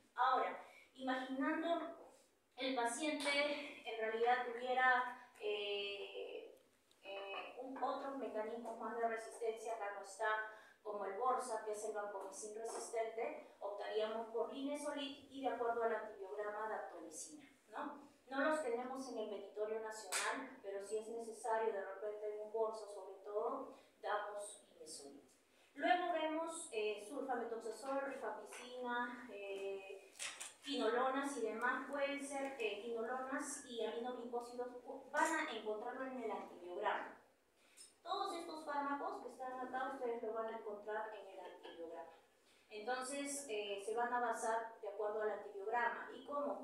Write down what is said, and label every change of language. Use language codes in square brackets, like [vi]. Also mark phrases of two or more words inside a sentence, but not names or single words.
[es] Ahora, imaginando el paciente en realidad tuviera otros mecanismos más de resistencia, acá no está, como el Borsa, que es el vancomicin resistente, optaríamos por linezolid y de acuerdo al antibiograma daptomicina, ¿no? No los tenemos en el petitorio nacional, pero si es necesario de repente en un Borsa sobre todo, damos linezolid. Luego vemos sulfamethoxazol, rifapicina, quinolonas y demás. Pueden ser quinolonas y aminoglicósidos, van a encontrarlo en el antibiograma. Todos estos fármacos que están acá ustedes lo van a encontrar en el antibiograma. Entonces se van a basar de acuerdo al antibiograma. ¿Y cómo?